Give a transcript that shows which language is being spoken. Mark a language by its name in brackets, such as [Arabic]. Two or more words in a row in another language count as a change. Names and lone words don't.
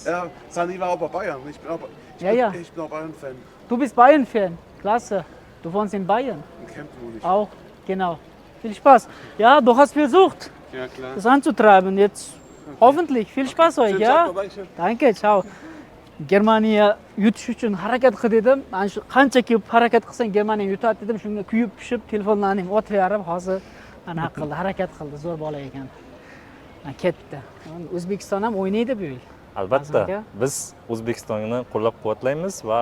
[German] Ja, Sani war auch bei Bayern. Ich bin auch Bayern-Fan. Du bist Bayern-Fan. Klasse. Du wohnst in Bayern. In Kempten wohne ich. Auch, genau. Viel Spaß. Ja, du hast versucht, Ja, klar. das anzutreiben. Jetzt hoffentlich. Viel Spaß euch, Schönen ja? Tag noch, Dankeschön. Danke, ciao. [Uzbek] Germaniya yutish uchun harakat qil dedim. Mana shu qancha ko'p harakat qilsang Germaniya yutadi dedim. Shunga kuyib pishib telefonlarni ham otib yarib hozir anaqa qildi, harakat qildi. Zo'r bola ekan. Ketdi. O'zbekiston ham o'ynaydi bu yil. Albatta, biz O'zbekistonni qo'llab-quvvatlaymiz va